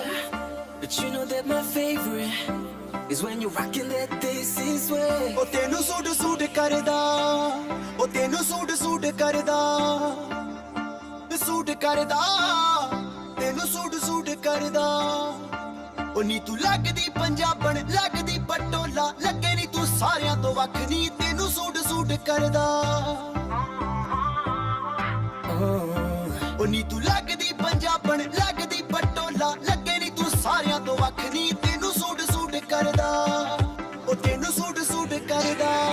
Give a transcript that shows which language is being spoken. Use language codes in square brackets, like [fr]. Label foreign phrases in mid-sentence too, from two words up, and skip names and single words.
[en] But you know that my favorite is when you're rocking that this is way. [pa] ਓ ਤੈਨੂੰ ਸੂਟ ਸੂਟ ਕਰਦਾ, ਓ ਤੈਨੂੰ ਸੂਟ ਸੂਟ ਕਰਦਾ, ਸੂਟ ਕਰਦਾ, ਤੈਨੂੰ ਸੂਟ ਸੂਟ ਕਰਦਾ. O ਨੀ ਤੂੰ ਲੱਗਦੀ ਪੰਜਾਬਣ ਲੱਗਦੀ ਪਟੋਲਾ ਲੱਗੇ ਨੀ ਤੂੰ ਸਾਰਿਆਂ ਤੋਂ ਵੱਖ ਨੀ ਤੈਨੂੰ ਸੂਟ ਸੂਟ ਕਰਦਾ ਉਹ ਨੀ ਤੂੰ ਲੱਗਦੀ ਪੰਜਾਬਣ ਲੱਗਦੀ ਪਟੋਲਾ ਲੱਗੇ ਨੀ ਤੂੰ ਸਾਰਿਆਂ ਤੋਂ ਵੱਖ ਨੀ ਤੈਨੂੰ ਸੂਟ ਸੂਟ ਕਰਦਾ ਉਹ ਤੈਨੂੰ ਸੂਟ ਸੂਟ ਕਰਦਾ